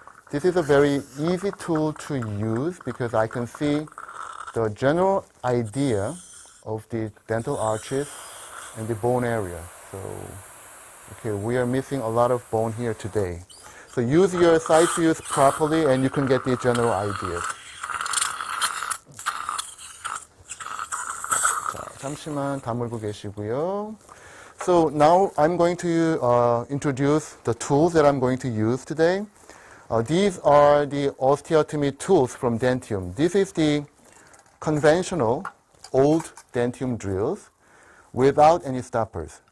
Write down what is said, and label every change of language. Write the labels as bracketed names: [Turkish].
[English] This is a very easy tool to use because I can see the general idea of the dental arches and the bone area. So, okay, we are missing a lot of bone here today. So use your side views properly and you can get the general idea. [Korean] 자, 잠시만 다물고 계시고요. [English] So now I'm going to introduce the tools that I'm going to use today. These are the osteotomy tools from Dentium. This is the conventional old Dentium drills without any stoppers.